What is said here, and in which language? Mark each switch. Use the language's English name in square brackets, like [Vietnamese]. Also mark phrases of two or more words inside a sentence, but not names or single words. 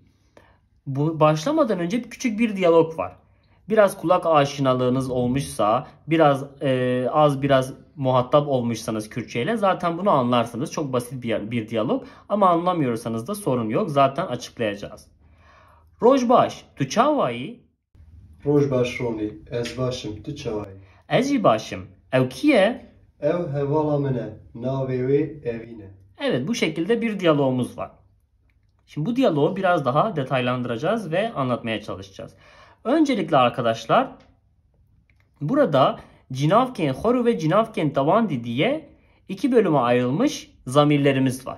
[Turkish] Bu başlamadan önce küçük bir diyalog var. Biraz kulak aşinalığınız olmuşsa, biraz muhatap olmuşsanız Kürtçe ile zaten bunu anlarsınız. Çok basit bir diyalog ama anlamıyorsanız da sorun yok. Zaten açıklayacağız. [Kurdish] Rojbaş, tu çavayı? Rojbaş Roni, ez başım, tu çavayı. Ezi başım. Ev kiye? Ev hevala mene, navevi evine. [Turkish] Evet, bu şekilde bir diyalogumuz var. Şimdi bu diyaloğu biraz daha detaylandıracağız ve anlatmaya çalışacağız. Öncelikle arkadaşlar burada [Kurdish] Cinavken Horu [Turkish] ve [Kurdish] Cinavken Tavandi [Turkish] diye iki bölüme ayrılmış zamirlerimiz var.